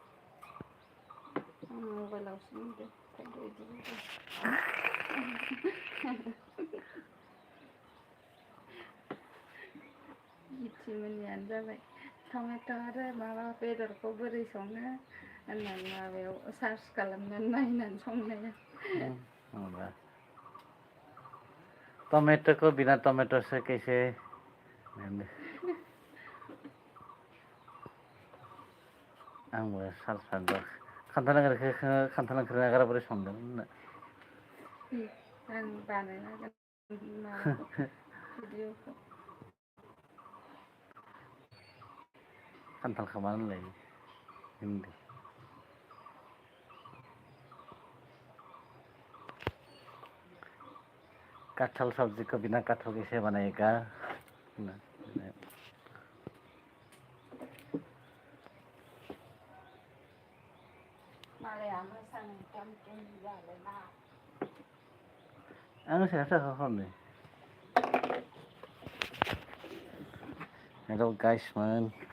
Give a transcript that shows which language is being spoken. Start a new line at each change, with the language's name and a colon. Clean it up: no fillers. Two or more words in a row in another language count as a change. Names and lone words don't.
Bodo: मबाइलावसो नुदों ओंखायनोथ' बिदि मिथिमोनियानो जाबाय टमेट' आरो माबा बेदरखौ बोरै सङो होननानै माबायाव सार्च खालामनानै नायनानै संनाया
Hindi: टमेटो को बिना टमेटो से कैसे
Bodo: आंबो सार्च खालामदों खान्थाल ओंख्रि नागारा बोरै संदों होनना आं बानायनांगोन माबाखौ भिडिअखौ खान्थालखौ मा होनलाय हिन्दी
Hindi: कटहल सब्जी को बिना कटहल कैसे बनाएगा
Bodo: मालाया मोसानो एकदम जाबायना आं सायाव खालामदों
English: Hello guys man